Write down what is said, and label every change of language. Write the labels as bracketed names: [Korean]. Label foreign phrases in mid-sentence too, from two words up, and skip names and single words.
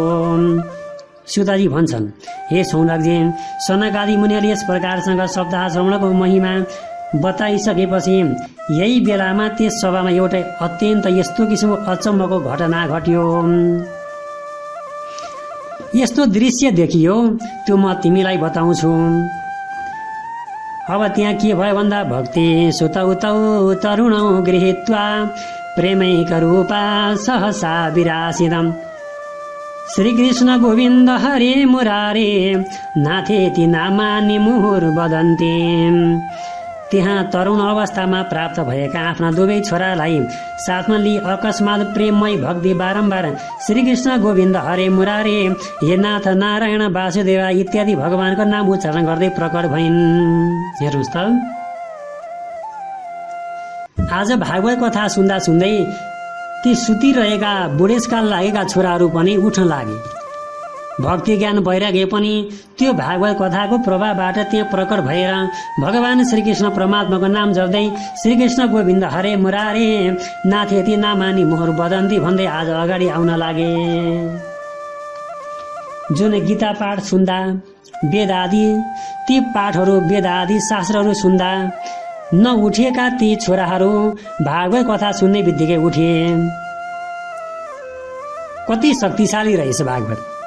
[Nepali] सुताजी भन्छन्, हे सौनकजी, सनक आदि मुनिहरूले यस प्रकारसँग सप्ताह श्रवणको महिमा बताइसकेपछि यही बेलामा त्यस सभामा एउटा अत्यन्त यस्तो किसिमको अचम्मको घटना घट्यो। यस्तो दृश्य देखियो, त्यो म तिमीलाई बताउँछु। अब त्यहाँ के भयो भन्दा, [Sanskrit] भक्ति सुतौ तौ तरुणौ गृहीत्वा प्रेमैक रूपा सहसा विरासितम् श्रीकृष्ण गोविन्द हरे मुरारे नाथेति नामानि मुहुर्वदन्ति। [Nepali] त्यहाँ तरुण अवस्थामा प्राप्त भएका आफ्ना दुवै छोरालाई साथमा लिई अकस्मात प्रेममय भक्ति बारम्बार श्रीकृष्ण गोविन्द हरे मुरारे हे नाथ नारायण वासुदेवा इत्यादि भगवानको नाम उच्चारण गर्दै प्रकट भइन्। हेर्नुहोस् त, आज भागवत कथा सुन्दा सुन्दै ती सुतिरहेका बुढेसकाल लागेका छोराहरू पनि उठ्न लागे। भक्ति ज्ञान वैराग्य पनि त्यो भागवत कथाको प्रभावबाट त्यहाँ प्रकट भएर भगवान श्रीकृष्ण परमात्माको नाम जप्दै [Sanskrit] श्रीकृष्ण गोविन्द हरे मुरारे नाथेति नामानि मुहुर वदन्ति [Nepali] भन्दै आज अगाडि आउन लागे। जुन गीता पाठ सुन्दा वेद आदि ती पाठहरू वेद आदि शास्त्रहरू सुन्दा नउठेका ती छोराहरू भागवत कथा सुन्ने बित्तिकै उठे। कति शक्तिशाली रहेछ भागवत।